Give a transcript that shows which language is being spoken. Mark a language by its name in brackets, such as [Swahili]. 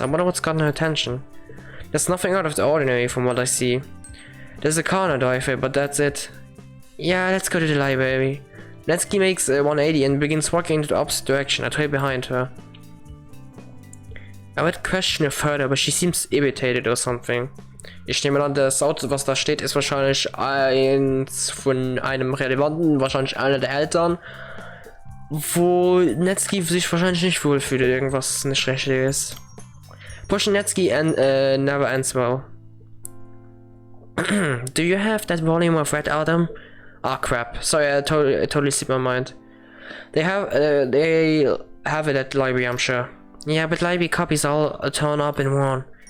[English] I wonder what's gotten her attention. There's nothing out of the ordinary from what I see. There's a car in the driveway, but that's it. Yeah, let's go to the library. Natsuki makes a 180 and begins walking in the opposite direction. I trail behind her. I would question her further, but she seems irritated or something. [German] Ich nehme an, das Auto, was da steht, ist wahrscheinlich eins von einem Relevanten, wahrscheinlich einer der Eltern, wo Natsuki sich wahrscheinlich nicht wohlfühlt, irgendwas nicht richtig ist. [English] Pushing Natsuki and never ends well. Do you have that volume of Red Adam? Ah, crap. Sorry, I totally slipped my mind. They have it at the library, I'm sure. Yeah, but library copies all torn up and worn.